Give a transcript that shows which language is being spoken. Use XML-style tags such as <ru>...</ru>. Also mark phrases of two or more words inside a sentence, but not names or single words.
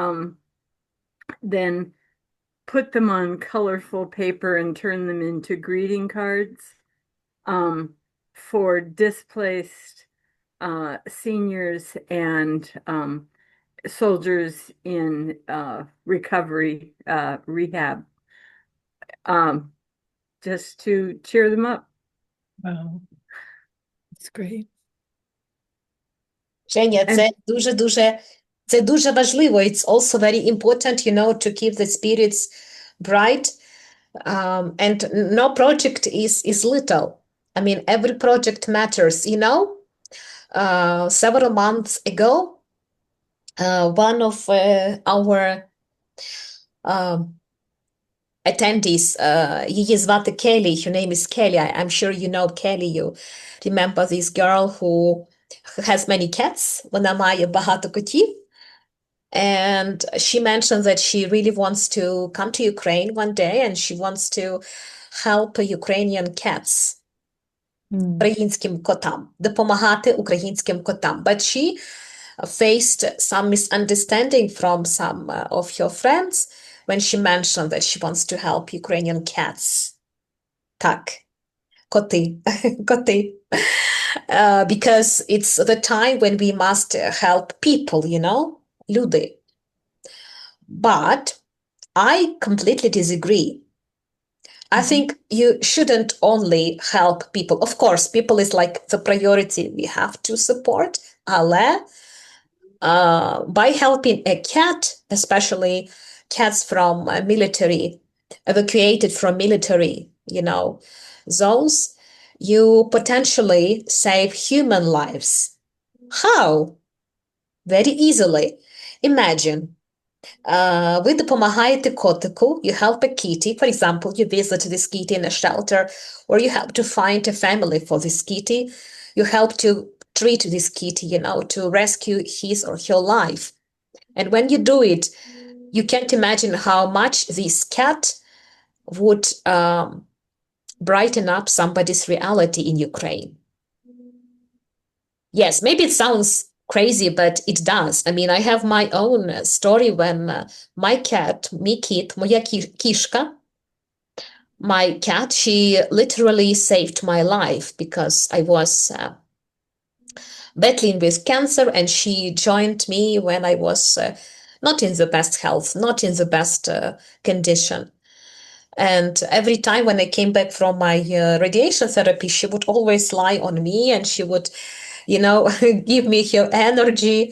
<en>then put them on colorful paper and turn them into greeting cards for displaced seniors and soldiers in recovery rehab, just to cheer them up. Wow. It's great. Женя, And</en> <uk>це дуже важливо.</uk> <en>It's also very important, to keep the spirits bright. And no project is little. I mean, every project matters, several months ago, one of our attendees,</en> <uk>її звати</uk> <en>Kelly, her name is Kelly. I'm sure you know Kelly. You remember this girl who has many cats.</en> <uk>Вона має багато котів.</uk> <en>And she mentioned that she really wants to come to Ukraine one day and she wants to help Ukrainian cats.</en> <uk>Українським котам, допомагати українським котам.</uk> <en>But she faced some misunderstanding from some of her friends when she mentioned that she wants to help Ukrainian cats.</en> <uk>Так, коти, коти.</uk> <en>Because it's the time when we must help people, люди. But I completely disagree. I think you shouldn't only help people. Of course, people is like the priority we have to support, але by helping a cat, especially cats from military, evacuated from military, zones, you potentially save human lives. How? Very easily. Imagine,</en> <uk>ви допомагаєте котику,</uk> <en>you help a kitty, for example, you visit this kitty in a shelter, or you help to find a family for this kitty, you help to treat this kitty, to rescue his or her life. And when you do it, you can't imagine how much this cat would brighten up somebody's reality in Ukraine. Yes, maybe it sounds crazy, but it does. I mean, I have my own story when my cat,</en> <uk>мій кіт, моя кішка,</uk> <en>my cat, she literally saved my life because I was battling with cancer and she joined me when I was not in the best health, not in the best condition. And every time when I came back from my radiation therapy, she would always lie on me and she would, give me her energy.</en>